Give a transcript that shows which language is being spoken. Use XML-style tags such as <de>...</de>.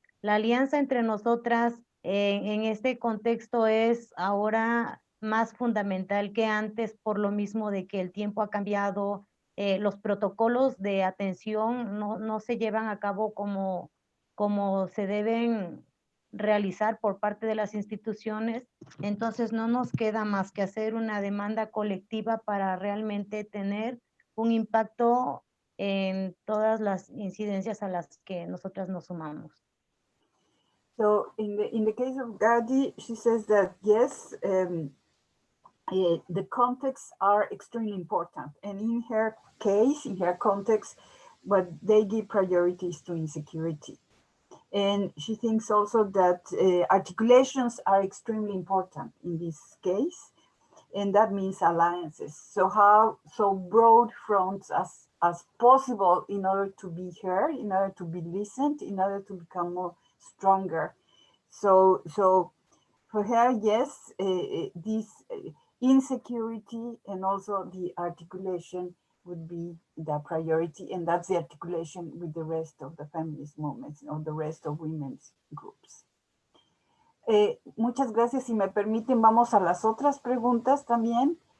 <es>La alianza entre nosotras en este contexto es ahora más fundamental que antes, por lo mismo de que el tiempo ha cambiado, los protocolos de atención no se llevan a cabo como se deben realizar por parte de las instituciones. Entonces no nos queda más que hacer una demanda colectiva para realmente tener un impacto en todas las incidencias a las que nosotras nos sumamos.</es> <en>So in the case of Gadi, she says that yes, the contexts are extremely important. And in her case, in her context, but they give priorities to insecurity. And she thinks also that articulations are extremely important in this case, and that means alliances. So broad fronts as possible in order to be heard, in order to be listened, in order to become more stronger. So for her, yes, this insecurity and also the articulation would be the priority, and that's the articulation with the rest of the feminist movements or the rest of women's groups.</en> <es>Muchas gracias. Si me permiten, vamos a las otras preguntas también.</es>